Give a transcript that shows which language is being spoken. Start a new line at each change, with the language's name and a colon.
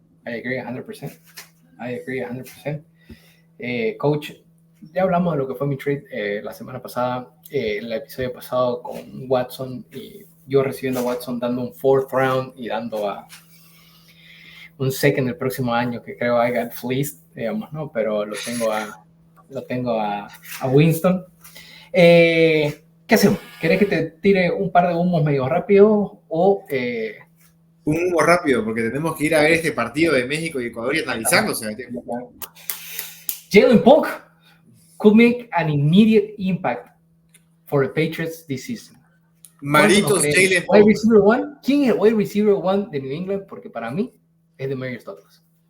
Spanish: I agree 100%. Coach, ya hablamos de lo que fue mi trade la semana pasada, el episodio pasado con Watson, y yo recibiendo a Watson dando un fourth round y dando a un second el próximo año, que creo
English: I got fleeced,
Spanish: digamos, ¿no? Pero lo tengo a Winston. ¿Qué hacemos? ¿Querés que te tire un par de humos medio rápido o...? Un humo rápido, porque tenemos que ir a ver este partido de México y Ecuador y analizarlo.
English: Jalen Polk could make an immediate impact for the Patriots this season. Maritos, Jalen Polk. Wide receiver one.
Spanish: ¿Quién es el wide receiver one de New England? Porque para mí es Demarius Douglas.